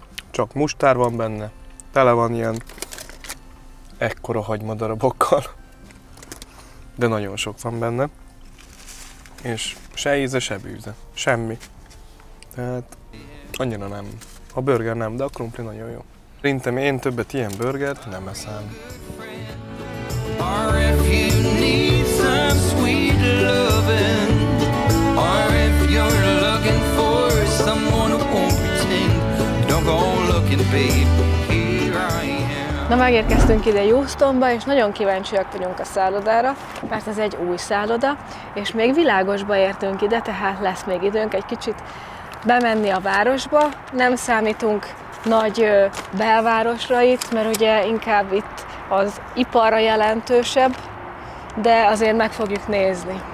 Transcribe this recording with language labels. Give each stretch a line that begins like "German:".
Hungarian: Csak mustár van benne, tele van ilyen ekkora hagymadarabokkal, de nagyon sok van benne, és se íze, se bűze, semmi. Tehát annyira nem. A burger nem, de a krumpli nagyon jó. Szerintem én többet ilyen burgert nem eszem.
English: Or if you need some sweet loving, or if you're looking for someone who won't pretend, don't go looking, babe, here I am.
Hungarian: Na, megérkeztünk ide Houstonba, és nagyon kíváncsiak vagyunk a szállodára, mert ez egy új szálloda, és még világosba értünk ide, tehát lesz még időnk egy kicsit bemenni a városba. Nem számítunk nagy belvárosra itt, mert ugye inkább itt az iparra jelentősebb, de azért meg fogjuk nézni.